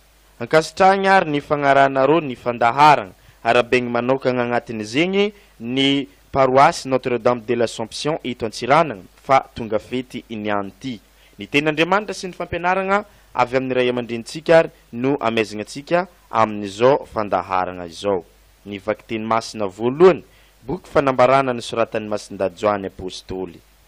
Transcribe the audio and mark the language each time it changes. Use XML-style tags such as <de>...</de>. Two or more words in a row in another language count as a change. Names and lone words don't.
<mg>Ankasitrahagna ary ny fagnarana ny fandaharagna arabegny manokagna agnatiny zegny ny paroisse Notre-Dame de l'Assomption eto Antsiranana fa tonga fety iniany ty. Ny ten'Andriamanitra sy ny fampianaragna avy amin'ny ray aman-drenitsika ary no amezagna atsika amin'izao fandaharagna izao. Ny vakiteny masina voalohany boky fanambarana ny soratan'ny Masindajoany apôstôly.</mg>